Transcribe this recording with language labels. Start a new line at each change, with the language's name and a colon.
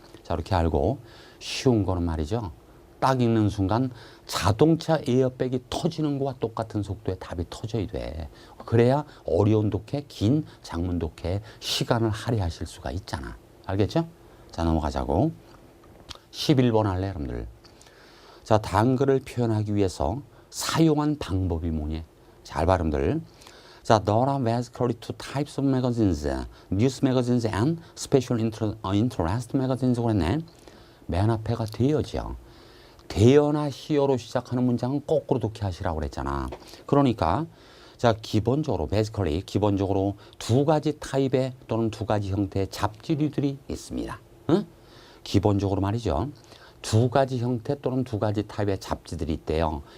Korean: 자, 이렇게 알고 쉬운 거는 말이죠. 딱 읽는 순간 자동차 에어백이 터지는 거와 똑같은 속도의 답이 터져야 돼. 그래야 어려운 독해, 긴 장문 독해에 시간을 할애하실 수가 있잖아. 알겠죠? 자, 넘어가자고. 11번 할래, 여러분들. 자, 단글을 표현하기 위해서 사용한 방법이 뭐니? 잘 봐, 여러분들.
English: 자, there are basically two types of magazines, news magazines and special interest magazines
Korean: 그랬네. 맨 앞에가 되어죠. 대여나 희어로 시작하는 문장은 거꾸로 독해하시라고 그랬잖아. 그러니까 자, 기본적으로 basically 기본적으로 두 가지 타입의 또는 두 가지 형태의 잡지류들이 있습니다. 응? 기본적으로 말이죠. 두 가지 형태 또는 두 가지 타입의 잡지들이 있대요.